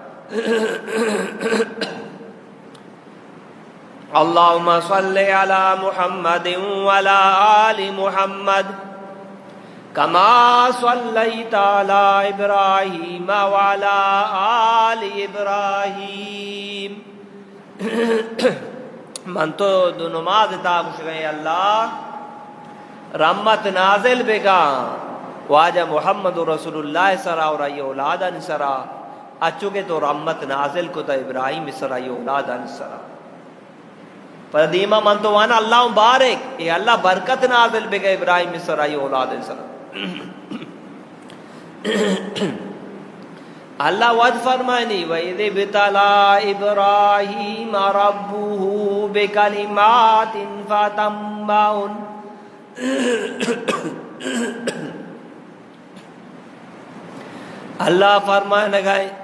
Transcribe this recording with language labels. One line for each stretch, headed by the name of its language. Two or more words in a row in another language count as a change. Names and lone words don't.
Arabic: اللہم صلی علی محمد وعلی آل محمد کما صلیت علی ابراہیم وعلی آل ابراہیم.
Baluchi: من تو دو نماز تا کچھ گئے اللہ رحمت نازل بگا واجہ محمد رسول اللہ سرا اور ای اولادہ نسرا اچھو کے تو رحمت نازل کو تا ابراہیم سرا ای اولادہ نسرا پر دیمہ من تو وانا اللہ مبارک اے اللہ برکت نازل بگا ابراہیم سرا ای اولادہ نسرا. اللہ وعد فرمائنی
Arabic: وَإِذِ ابْتَلَى إِبْرَاهِيمَ رَبُّهُ بِكَلِمَاتٍ فَأَتَمَّهُنَّ.
Baluchi: اللہ فرمائے لگائے